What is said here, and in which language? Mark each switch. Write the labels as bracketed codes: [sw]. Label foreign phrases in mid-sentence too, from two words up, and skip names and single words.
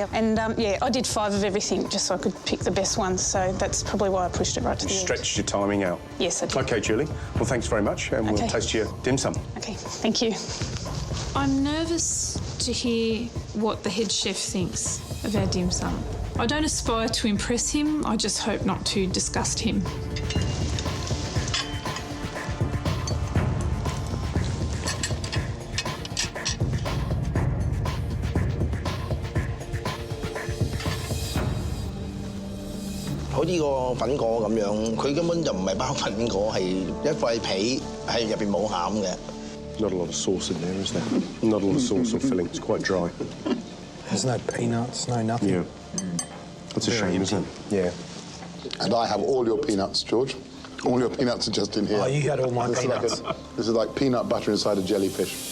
[en] And, yeah, I did 5 of everything just so I could pick the best ones, so that's probably why I pushed it right to the end. Stretched your timing out. Yes, I did. OK, Julie. Well, thanks very much, and we'll taste your dim sum. OK, thank you. I'm nervous to hear what the head chef thinks of our dim sum. I don't aspire to impress him, I just hope not to disgust him. [yue] 好似個粉果咁樣，佢根本就唔係包粉果，係一塊皮，係入邊冇餡嘅。 [en] Not a lot of sauce in there, is there? Not a lot of sauce or filling. It's quite dry. There's no peanuts, no nothing. Yeah. That's a shame, isn't it? Yeah. And I have all your peanuts, George. All your peanuts are just in here. Oh, you had all my peanuts. This is like peanut butter inside a jellyfish.